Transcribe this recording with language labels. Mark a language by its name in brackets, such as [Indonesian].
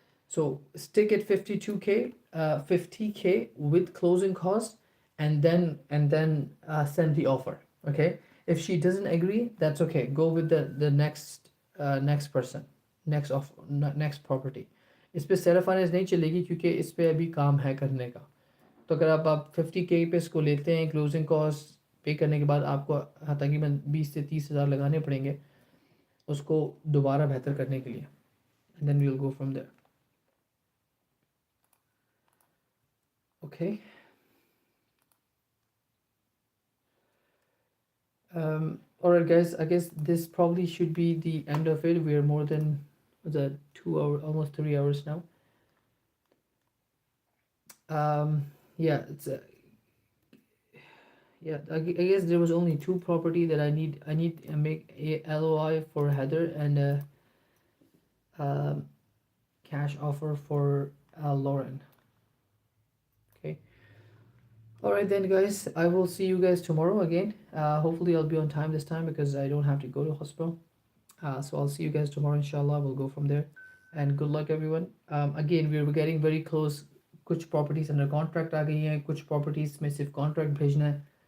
[English] So stick at 52K, 50K with closing costs, and then send the offer. Okay. If she doesn't agree, that's okay. Go with the next person, next property. [Hindi] इस पे self finance नहीं चलेगी क्योंकि इस पे अभी काम है करने का. तो अगर आप 50K पे इसको लेते हैं, क्लोजिंग कॉस्ट पे करने के बाद आपको तकरीबन 20 से 30,000 लगाने पड़ेंगे उसको दोबारा बेहतर करने के लिए. [English] And then we'll go from there. Okay. All right, guys. I guess this probably should be the end of it. We are more than the 2 hour, almost 3 hours now. Yeah, it's yeah. I guess there was only 2 property that I need. I need to make a LOI for Heather and a cash offer for Lauren. Okay. All right then, guys. I will see you guys tomorrow again. Hopefully, I'll be on time this time because I don't have to go to hospital. So I'll see you guys tomorrow, inshallah. We'll go from there. And good luck, everyone. Again, we're getting very close. [Hindi] कुछ properties under contract आ गई हैं, कुछ properties में सिर्फ contract भेजना है.